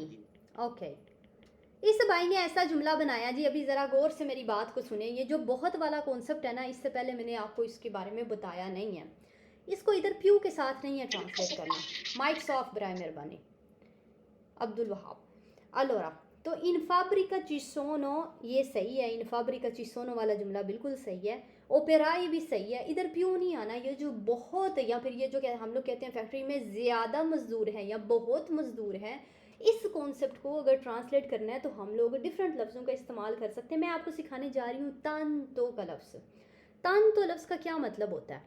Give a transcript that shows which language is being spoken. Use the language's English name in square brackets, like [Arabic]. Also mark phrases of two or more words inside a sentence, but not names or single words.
[Urdu] اوکے، اس بھائی نے ایسا جملہ بنایا جی. ابھی ذرا غور سے میری بات کو سنے۔ یہ جو بہت والا کانسیپٹ ہے نا، اس سے پہلے میں نے آپ کو اس کے بارے میں بتایا نہیں ہے. اس کو ادھر پیو کے ساتھ نہیں ہے ٹرانسلیٹ کرنا. [English] mics off [Urdu] برائے مہربانی عبدالوہاب. [Italian] अलोरा, तो in fabbrica ci sono, [Urdu] یہ صحیح ہے, [Italian] in fabbrica ci sono [Urdu] والا جملہ بالکل صحیح ہے. اوپیرائی بھی صحیح ہے، ادھر پیو نہیں آنا۔ یہ جو بہت، یا پھر یہ جو ہم لوگ کہتے ہیں فیکٹری میں زیادہ مزدور ہیں یا بہت مزدور ہیں، اس کانسیپٹ کو اگر ٹرانسلیٹ کرنا ہے تو ہم لوگ ڈفرنٹ لفظوں کا استعمال کر سکتے ہیں. میں آپ کو سکھانے جا رہی ہوں تانتو کا لفظ۔ تانتو لفظ کا کیا مطلب ہوتا ہے?